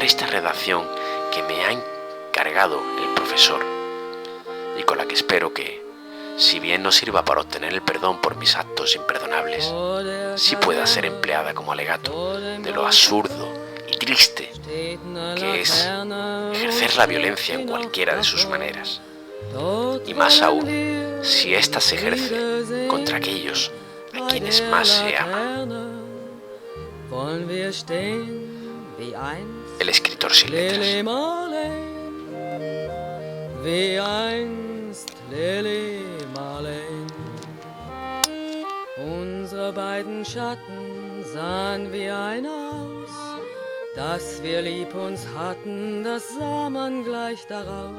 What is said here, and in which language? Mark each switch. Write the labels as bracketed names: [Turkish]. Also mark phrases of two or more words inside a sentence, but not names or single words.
[Spanish] esta redacción que me ha encargado el profesor y con la que espero que, si bien no sirva para obtener el perdón por mis actos imperdonables, sí pueda ser empleada como alegato de lo absurdo y triste que es ejercer la violencia en cualquiera de sus maneras, y más aún si ésta se ejerce contra aquellos a quienes más se ama. El escritor sin letras. [German] Unsere beiden Schatten sahen wie ein Haus, dass wir lieb uns hatten, das sah man gleich daraus.